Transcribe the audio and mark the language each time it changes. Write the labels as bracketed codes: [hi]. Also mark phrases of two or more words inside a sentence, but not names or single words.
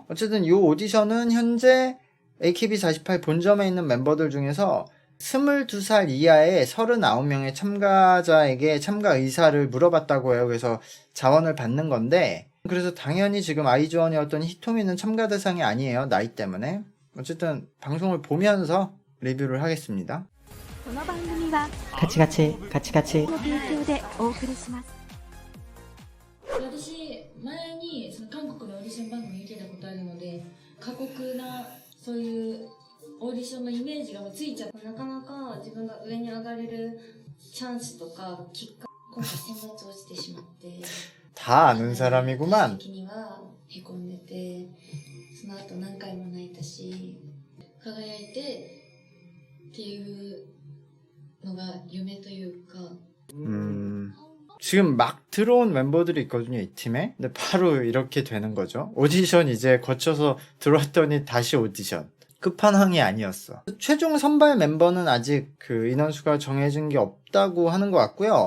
[ko] 어쨌든 이 오디션은 현재 AKB48 본점에 있는 멤버들 중에서 22살 이하의 39명의 참가자에게 참가 의사를 물어봤다고 해요. 그래서 자원을 받는 건데, 그래서 당연히 지금 아이즈원이었던 히토미는 참가 대상이 아니에요. 나이 때문에. 어쨌든 방송을 보면서 리뷰를 하겠습니다. [ja] この番組はカチカチカチカチの提供でお送りします。私前にその韓国のオーディション番組見てたことあるので、過酷なそういうオーディションのイメージがもうついちゃって、なかなか自分が上に上がれるチャンスとかきっかけ、今回選抜落ちてしまって [ko] 다 아는 사람이구만. [ja] 的にはへこんでて、その後何回も泣いたし、輝いてっていうのが夢というか。 [ko] 지금 막 들어온 멤버들이 있거든요, 이 팀에. 근데 바로 이렇게 되는 거죠. 오디션 이제 거쳐서 들어왔더니 다시 오디션. 끝판왕이 아니었어. 최종 선발 멤버는 아직 그 인원수가 정해진 게 없다고 하는 것 같고요.